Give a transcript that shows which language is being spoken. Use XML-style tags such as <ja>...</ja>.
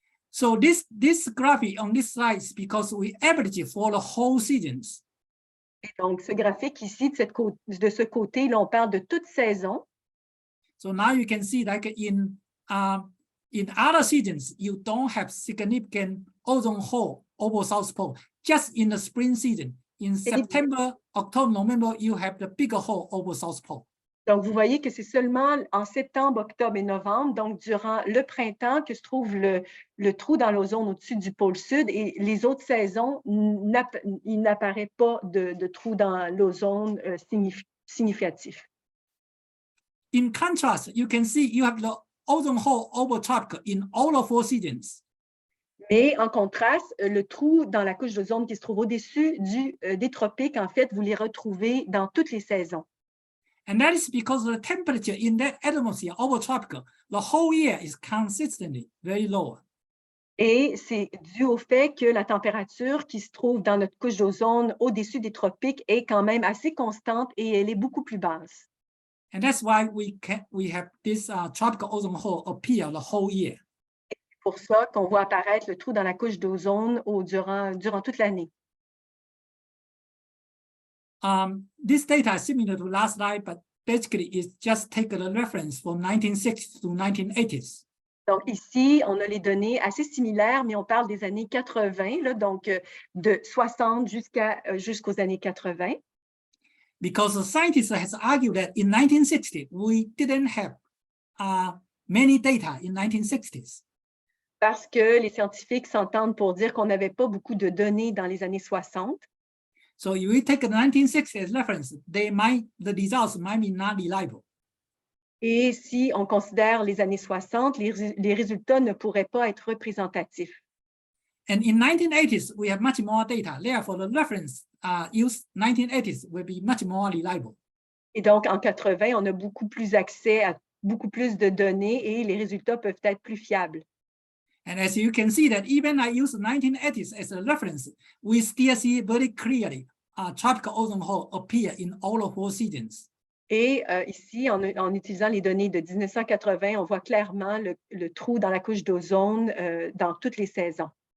<en>So this graphic on this slide is because we average for the whole seasons.</en> <fr>Et donc, ce graphique ici, de ce côté, là, on parle de toute saison.</fr> <en>So now you can see like in other seasons, you don't have significant ozone hole over South Pole, just in the spring season. In September, October, November, you have the bigger hole over South Pole.</en> <fr>Donc, vous voyez que c'est seulement en septembre, octobre et novembre, donc durant le printemps, que se trouve le trou dans l'ozone au-dessus du pôle sud. Et les autres saisons, il n'apparaît pas de trou dans l'ozone significatif.</fr> <en>In contrast, you can see you have the ozone hole over tropical in all the 4 seasons.</en> <fr>Mais en contraste, le trou dans la couche d'ozone qui se trouve au-dessus des tropiques, en fait, vous les retrouvez dans toutes les saisons.</fr> <en>And that is because the temperature in that atmosphere over tropical, the whole year is consistently very low.</en> <fr>Et c'est dû au fait que la température qui se trouve dans notre couche d'ozone au-dessus des tropiques est quand même assez constante et elle est beaucoup plus basse.</fr> <en>And that's why we have this tropical ozone hole appear the whole year.</en> <fr>C'est pour ça qu'on voit apparaître le trou dans la couche d'ozone durant toute l'année.</fr> <en>This data is similar to last slide, but basically it's just take a reference from 1960s to 1980s.</en> <fr>Donc ici, on a les données assez similaires, mais on parle des années 80, là, donc de 60 jusqu'aux années 80.</fr> <en>Because the scientists has argued that in 1960, we didn't have many data in 1960s.</en> <fr>Parce que les scientifiques s'entendent pour dire qu'on n'avait pas beaucoup de données dans les années 60.</fr> <en>So if we take the 1960s as reference, the results might be not reliable.</en> <fr>Et si on considère les années 60, les résultats ne pourraient pas être représentatifs.</fr> <en>And in 1980s, we have much more data. Therefore, the reference used 1980s will be much more reliable.</en> <fr>Et donc, en 80, on a beaucoup plus accès à beaucoup plus de données et les résultats peuvent être plus fiables.</fr> <en>And as you can see that even I use 1980s as a reference, we still see very clearly tropical ozone hole appear in all of 4 seasons.</en> <fr>Et ici, en utilisant les données de 1980, on voit clairement le trou dans la couche d'ozone dans toutes les saisons.</fr>